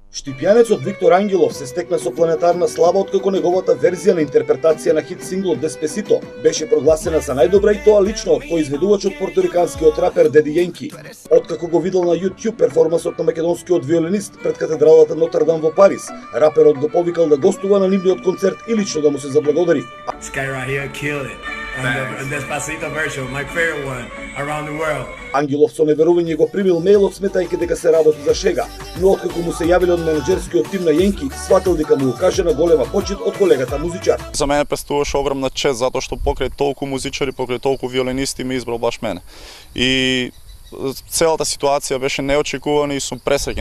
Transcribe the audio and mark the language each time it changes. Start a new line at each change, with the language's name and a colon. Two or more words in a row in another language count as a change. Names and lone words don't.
Macedonian: Штипјанецот Виктор Ангелов се стекна со планетарна слава откако неговата верзија на интерпретација на хит синглот Деспесито беше прогласена за најдобра и тоа лично од произведувачот порториканскиот рапер Деди Јенки. Откако го видел на YouTube перформансот на македонскиот виолинист пред катедралата Нотр Дам во Париз, раперот го повикал да гостува на нивниот концерт и лично да му се заблагодари.
English: Despacito version, my favorite one around the world.
Macedonian: Ангелов со неверување го примил мејлот сметајќи дека се работи за шега, но откако му се јавиле од менеџерскиот тим на Јенки, сватил дека му укажена голема почит од колегата музичар. За мене представуваше огромна чест затоа што покрај толку музичари, покрај толку виолинисти ме избрал баш мене. И целата ситуација беше неочекувана и сум пресреќен.